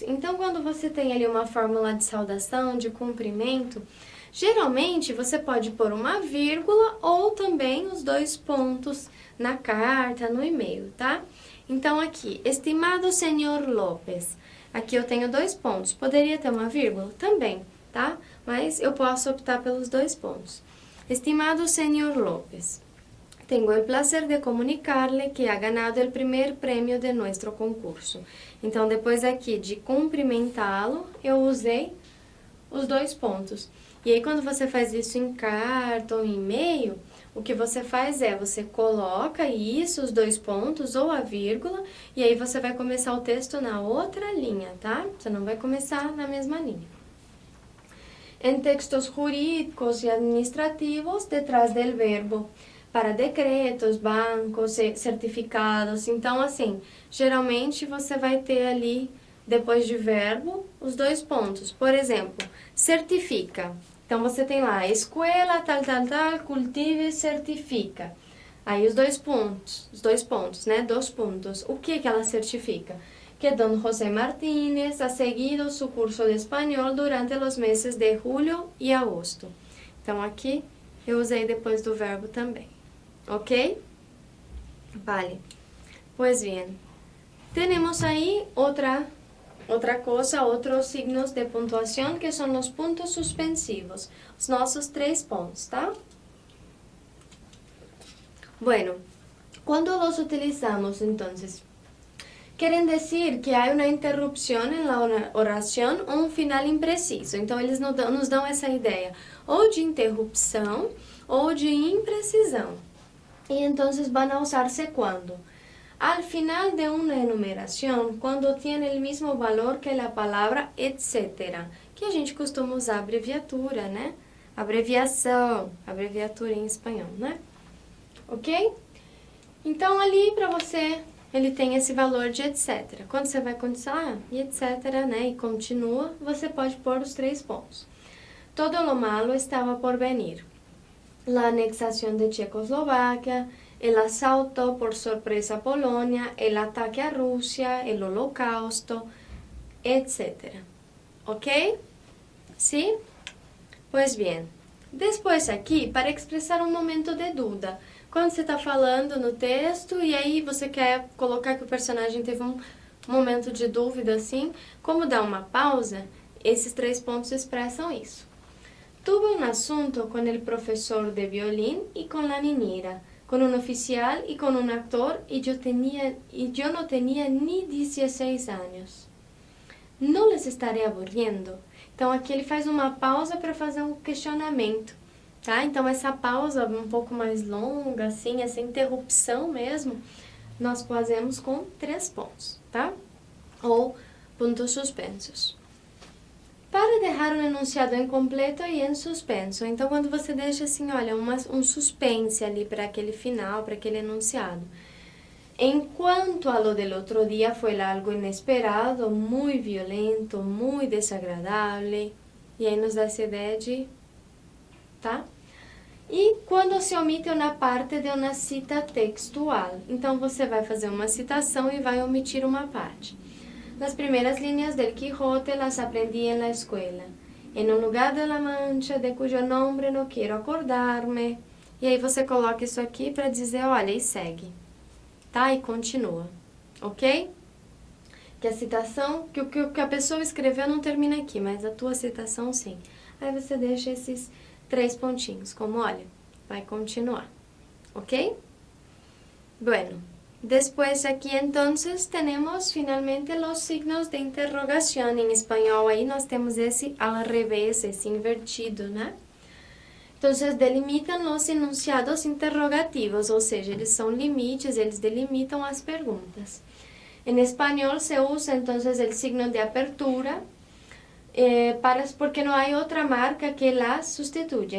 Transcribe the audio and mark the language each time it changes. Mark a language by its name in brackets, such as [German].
[Portuguese] Então, quando você tem ali uma fórmula de saudação, de cumprimento, geralmente você pode pôr uma vírgula ou também os 2 pontos na carta, no e-mail, tá? Então, aqui, estimado senhor Lopes. Aqui eu tenho 2 pontos. Poderia ter uma vírgula? Também, tá? Mas eu posso optar pelos 2 pontos. Estimado senhor Lopes. [Spanish] Tengo el placer de comunicarle que ha ganado el primer premio de nuestro concurso. [Portuguese] Então, depois aqui de cumprimentá-lo, eu usei os 2 pontos. E aí, quando você faz isso em carta ou em e-mail, o que você faz é, você coloca isso, os 2 pontos ou a vírgula, e aí você vai começar o texto na outra linha, tá? Você não vai começar na mesma linha. [Spanish] En textos jurídicos e administrativos, detrás del verbo, para decretos, bancos, certificados. [Portuguese] Então, assim, geralmente você vai ter ali, depois de verbo, os 2 pontos. Por exemplo, certifica. Então, você tem lá, escola, tal, cultive, certifica. Aí, os 2 pontos, né? 2 pontos. O que ela certifica? [Spanish] Que Don José Martínez ha seguido su curso de [Portuguese] espanhol durante os meses de julho e agosto. Então, aqui, eu usei depois do verbo também. [Spanish] ¿Ok? Vale. Pues bien. Tenemos ahí otra cosa, otros signos de puntuación, que son los puntos suspensivos. [Portuguese] Os nossos 3 pontos, tá? [Spanish] Bueno, cuando los utilizamos, entonces, quieren decir que hay una interrupción en la oración o un final impreciso. [Portuguese] Então, eles nos dão essa ideia ou de interrupção ou de imprecisão. [Spanish] Y entonces van a usarse cuando? Al final de una enumeración, cuando tiene el mismo valor que la palabra etcétera, [Portuguese] que a gente costuma usar abreviatura, né? Abreviatura em espanhol, né? Ok? Então, ali para você, ele tem esse valor de etcétera. Quando você vai continuar, e etcétera, né? E continua, você pode pôr os 3 pontos. [Spanish] Todo lo malo estaba por venir. La anexación de Checoslovaquia, el asalto por sorpresa a Polonia, el ataque a Rusia, el holocausto, etc. ¿Ok? ¿Sí? Pues bien. Después [Portuguese] aqui, para expressar um momento de dúvida. Quando você está falando no texto e aí você quer colocar que o personagem teve um momento de dúvida assim, como dar uma pausa, esses 3 pontos expressam isso. [Spanish] Tuve un asunto con el profesor de violín y con la niñera, con un oficial y con un actor y yo no tenía ni 16 años. No les estaré aburriendo. [Portuguese] Então, aqui ele faz uma pausa para fazer um questionamento, tá? Então, essa pausa um pouco mais longa, assim, essa interrupção mesmo, nós fazemos com 3 pontos, tá? Ou pontos suspensos. Para deixar um enunciado incompleto e em suspenso. Então, quando você deixa assim, olha, um suspense ali para aquele final, para aquele enunciado. [Spanish] En cuanto a lo del otro día, fue algo inesperado, muy violento, muy desagradable. [Portuguese] E aí nos dá essa ideia de... Tá? quando se omite uma parte de uma cita textual. Então, você vai fazer uma citação e vai omitir uma parte. Las primeras líneas del Quijote las aprendí en la escuela. En un lugar de la Mancha, de cuyo nombre no quiero acordarme. E aí você coloca isso aqui para dizer, olha, e segue. Tá? E continua. Ok? Que a citação, que o que a pessoa escreveu não termina aqui, mas a tua citação sim. Aí você deixa esses 3 pontinhos, como olha, vai continuar. Ok? [Spanish] Bueno, después aquí entonces tenemos finalmente los signos de interrogación. En español ahí [Portuguese] nós temos esse [Spanish] al revés, [Portuguese] esse invertido, né? [Spanish] Entonces [Portuguese] delimitam [Spanish] los enunciados interrogativos, [Portuguese] ou seja, eles são limites, eles delimitam as perguntas. [Spanish] En español se usa entonces el signo de apertura, [Portuguese] porque não há outra marca [Spanish] que la sustituya.